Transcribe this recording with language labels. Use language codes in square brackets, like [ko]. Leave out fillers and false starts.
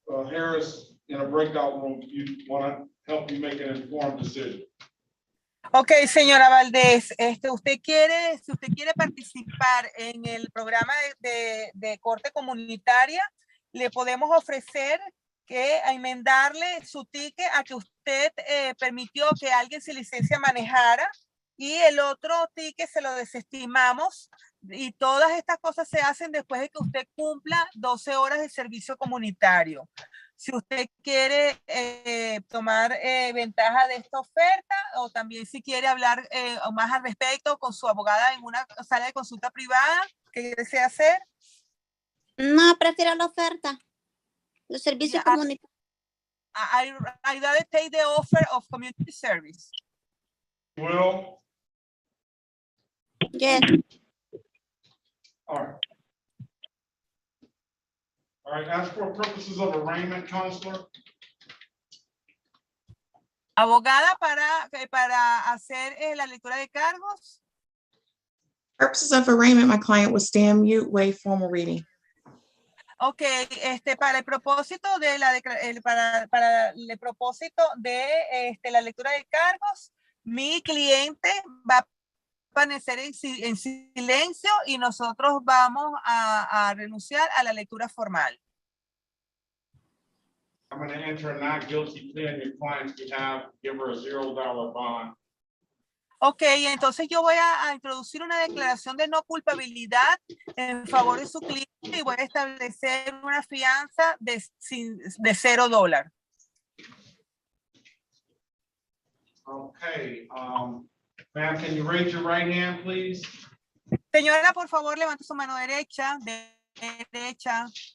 [en] Harris in a breakout room if you want to help you make an informed decision. [es] Ok, señora Valdez, si usted quiere participar en el programa de corte comunitaria, le podemos ofrecer que a enmendarle su ticket a que usted permitió que alguien sin licencia manejara, y el otro ticket se lo desestimamos, y todas estas cosas se hacen después de que usted cumpla 12 horas de servicio comunitario. Si usted quiere tomar ventaja de esta oferta, o también si quiere hablar más al respecto con su abogada en una sala de consulta privada, ¿qué desea hacer? No, prefiero la oferta. Los servicios comunitarios. [en] I'd rather take the offer of community service. Well, Yes. all right. All right, as for purposes of arraignment, counselor, [es] Abogada para hacer la lectura de cargos. [en] Purposes of arraignment, my client will stand mute, waive formal reading. [es] Ok, para el propósito de para el propósito de la lectura de cargos, mi cliente va a permanecer en silencio y nosotros vamos a renunciar a la lectura formal. [en] I'm going to enter a not guilty plea on your client's behalf, give her a $0 bond. [es] Ok, entonces yo voy a introducir una declaración de no culpabilidad en favor de su cliente y voy a establecer una fianza de $0. [en] Okay, ma'am, can you raise your right hand, please? [es] Señora, por favor, levante su mano derecha, derecha.